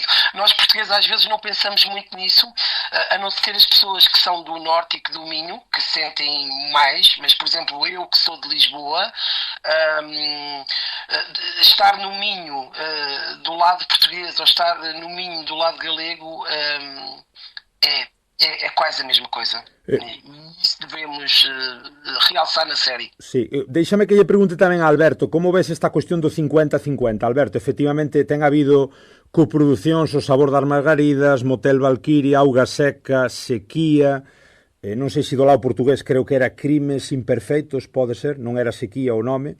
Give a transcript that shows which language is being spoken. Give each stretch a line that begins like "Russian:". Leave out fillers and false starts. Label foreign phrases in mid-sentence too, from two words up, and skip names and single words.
Portuguese: Nós portugueses às vezes não pensamos muito nisso, a não ser as pessoas que são do Norte e que do Minho, que sentem mais, mas por exemplo eu que sou de Lisboa, estar no Minho do lado português ou estar no Minho do lado galego é quase a mesma coisa. E isso devemos realçar na série.
Galician: Sí, déixame que lle pregunte tamén a Alberto, como ves esta cuestión do 50-50? Alberto, efectivamente ten habido coproducións, O sabor das margaridas, Motel Valquiria, Auga seca, Sequía, non sei se do lado portugués creo que era Crimes imperfeitos, pode ser, non era Sequía o nome.